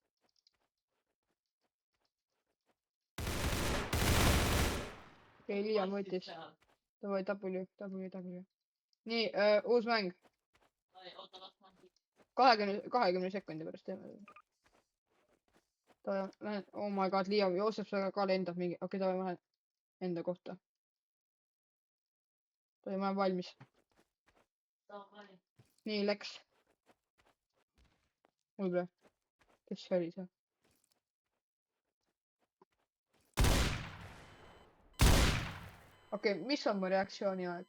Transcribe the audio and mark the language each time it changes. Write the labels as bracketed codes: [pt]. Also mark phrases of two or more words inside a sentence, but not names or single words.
[et] okei, Liam võttis. Davai, W. nii, uus mäng. 20 sekundi pärast teeme. Lähen, [en] oh my god, Liam, [et] Joosep ka lendab mingi, okei, davai, ma lähen enda kohta. davai, ma olen valmis. nii, läks. võib-olla. kes see oli see? okei, mis on mu reaktsiooni aeg?